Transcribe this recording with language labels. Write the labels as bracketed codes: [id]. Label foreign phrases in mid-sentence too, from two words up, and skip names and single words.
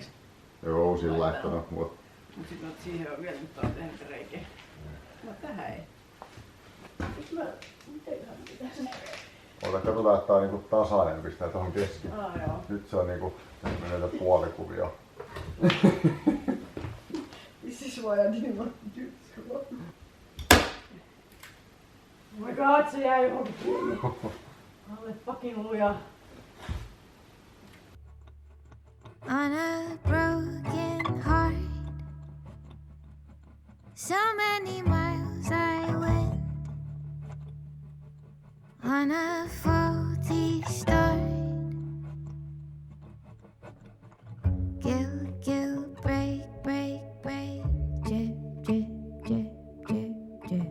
[fi] Joo, sillä laittanut mut. Mut sit mä siihen on vielä nyt tehnyt reikiä. No tähän ei. Mitenköhän pitäis? Katsotaan, että tää on niinku tasainen, pistää tohon keskiin. Joo. Nyt se on niinku, nyt menee näitä puolikuvia. [en] This is why I didn't want to do this. Oh my god, [fi] se jää johonkin kiinni. Alle fucking luja. [en] On a broken heart, so many miles I went on a faulty start. Guilt, guilt, break, break, break, drip, drip, drip, drip, drip.